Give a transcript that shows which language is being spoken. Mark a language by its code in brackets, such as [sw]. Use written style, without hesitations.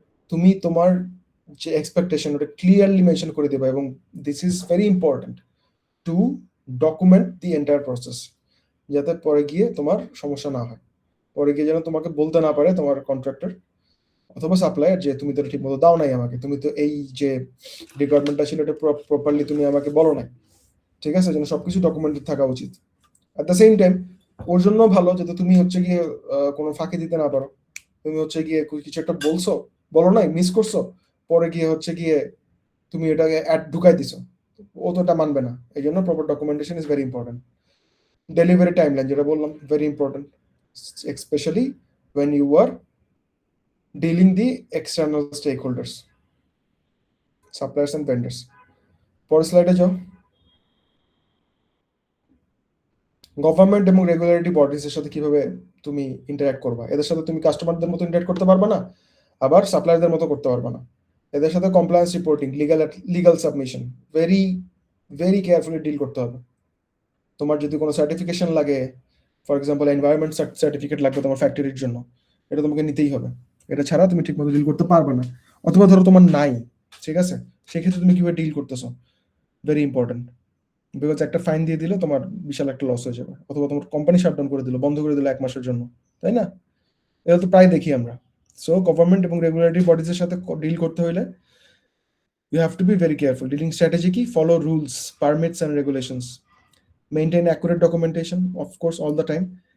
[bn] তুমি তোমার যে এক্সপেকটেশন ওটা ক্লিয়ারলি মেনশন করে দেবে, এবং [en] this is very important to document the entire process, [bn] যাতে পরে গিয়ে তোমার সমস্যা না হয়, পরে গিয়ে যেন তোমাকে বলতে না পারে তোমার কন্ট্রাক্টর অথবা সাপ্লায়ার যে তুমি তো ঠিক মতো দাও নাই আমাকে, তুমি তো এই যে রিকোয়ারমেন্টটা ছিল এটা প্রপারলি তুমি আমাকে বলো নাই, ঠিক আছে, যেন সবকিছু ডকুমেন্টেড থাকা উচিত। [en] at the same time [bn] ওর জন্য ভালো যাতে তুমি হচ্ছে গিয়ে কোনো ফাঁকি দিতে না পারো, তুমি হচ্ছে গিয়ে কিছু একটা বলো নাই, মিস করছো, পরে গিয়ে হচ্ছে গিয়ে তুমি এটাকে অ্যাড ঢুকাই দিছো, ও তো এটা মানবে না। এই জন্য proper documentation [en] Is very important. Delivery timeline, [bn] যেটা বললাম, [en] Very important, specially when you are dealing the external stakeholders, suppliers and vendors. [bn] পরের স্লাইডে যাও। গভর্নমেন্ট এবং রেগুলেটরি বডিজ এর সাথে কিভাবে তুমি ইন্টারঅ্যাক্ট করবা, এদের সাথে তুমি কাস্টমারদের মতো ইন্টারঅ্যাক্ট করতে পারবা না, আবার সাপ্লায়ারদের মতো করতে পারবা না। এদের সাথে compliance reporting, legal submission [en] very very carefully [bn] deal করতে হবে। তোমার যদি কোনো সার্টিফিকেশন লাগে, ফর এক্সাম্পল এনভায়রনমেন্ট সার্টিফিকেট লাগবে তোমার ফ্যাক্টরির জন্য, এটা তোমাকে নিতেই হবে। এটা ছাড়া তুমি ঠিকমতো ডিল করতে পারবে না। অথবা ধরো তোমার নাই, ঠিক আছে, সেক্ষেত্রে তুমি কিভাবে ডিল করতেছো, [en] Very important. [bn] বিকজ একটা ফাইন দিয়ে দিলে তোমার বিশাল একটা লস হয়ে যাবে, অথবা তোমার কোম্পানি শাটডাউন করে দিল, বন্ধ করে দিল 1 মাসের জন্য, তাই না? এটা তো প্রায় দেখি আমরা। সো গভর্নমেন্ট এবং রেগুলেটরি বডিজের সাথে ডিল করতে হলে [en] You have to be very careful. [bn] Dealing strategy কি? [en] Follow rules, permits and regulations, maintain accurate documentation, of course, all the time.